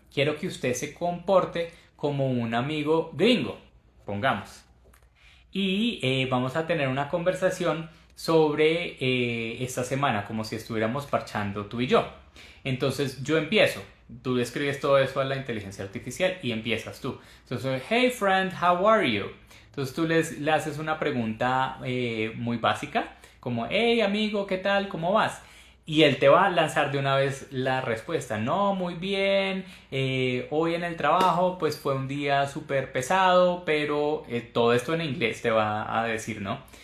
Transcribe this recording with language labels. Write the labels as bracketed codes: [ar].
[es] Quiero que usted se comporte como un amigo gringo, pongamos. Y vamos a tener una conversación sobre esta semana, como si estuviéramos parchando tú y yo. Entonces yo empiezo. Tú escribes todo eso a la inteligencia artificial y empiezas tú. Entonces, [en] hey friend, how are you? [es] Entonces tú le haces una pregunta muy básica, como, hey amigo, ¿qué tal? ¿Cómo vas? Y él te va a lanzar de una vez la respuesta. No, muy bien. Hoy en el trabajo pues fue un día súper pesado, pero todo esto en inglés te va a decir, ¿no?